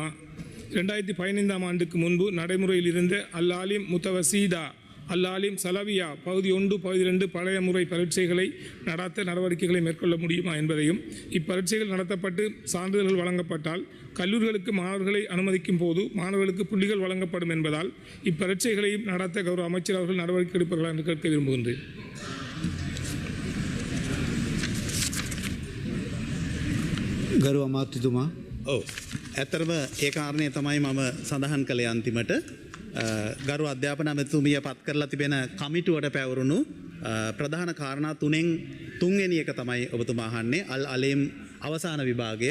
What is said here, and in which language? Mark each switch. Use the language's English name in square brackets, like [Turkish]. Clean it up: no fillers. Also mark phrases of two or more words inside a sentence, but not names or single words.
[Tamil] 2015ஆம் ஆண்டுக்கு முன்பு நடைமுறையில் இருந்த அல்-ஆலிம் முத்தவசீதா, அல்-ஆலிம் சலவியா பகுதி 1, பகுதி 2 பழைய முறை பரீட்சைகளை நடத்த நடவடிக்கைகளை மேற்கொள்ள முடியுமா என்பதையும், இப்பரீட்சைகள் நடத்தப்பட்டு சான்றிதழ்கள் வழங்கப்பட்டால் கல்லூரிகளுக்கு மாணவர்களை அனுமதிக்கும் போது மாணவர்களுக்கு புள்ளிகள் வழங்கப்படும் என்பதால் இப்பரீட்சைகளையும் நடத்த கௌரவ அமைச்சர் அவர்கள் நடவடிக்கை எடுப்பார்களா என்று கேட்க விரும்புகின்றேன். [Sinhala] ගරු අමාත්‍යතුමා ඔව් ඇත්තරම ඒ කාරණය තමයි මම සඳහන් කළේ අන්තිමට ගරු අධ්‍යාපන ඇමතුමිය පත් කරලා තිබෙන කමිටුවට පැවරුණු ප්‍රධාන කාරණා තුනෙන් තුන්වෙනි එක තමයි ඔබතුමා අහන්නේ අල් අලීම් අවසාන විභාගය.